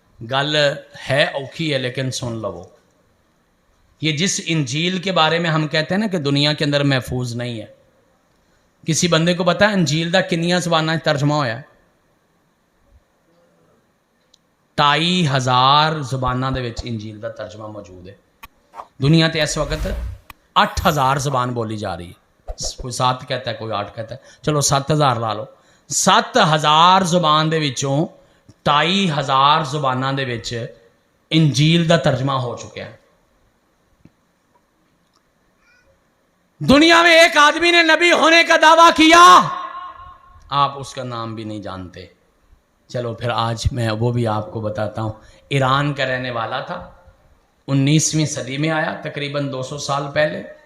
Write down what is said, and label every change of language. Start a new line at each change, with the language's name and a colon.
Urdu: گل ہے اوکھی ہے لیکن سن لو. یہ جس انجیل کے بارے میں ہم کہتے ہیں نا کہ دنیا کے اندر محفوظ نہیں ہے، کسی بندے کو پتا ہے
Punjabi: انجیل دا کنیاں زباناں ترجمہ ہویا ہے؟ 2500 زباناں دے وچ انجیل دا ترجمہ موجود ہے. دنیا تے اس وقت 8000 زبان بولی جا رہی ہے.
Urdu: کوئی 7 کہتا ہے، کوئی 8 کہتا ہے، چلو 7000 لا لو.
Punjabi: 7000 زبان دے وچوں 2500 زباناں دے وچ انجیل دا ترجمہ ہو چکا ہے.
Urdu: دنیا میں ایک آدمی نے نبی ہونے کا دعویٰ کیا، آپ اس کا نام بھی نہیں جانتے. چلو پھر آج میں وہ بھی آپ کو بتاتا ہوں. ایران کا رہنے والا تھا، 19ویں صدی میں آیا، تقریباً 200 سال پہلے.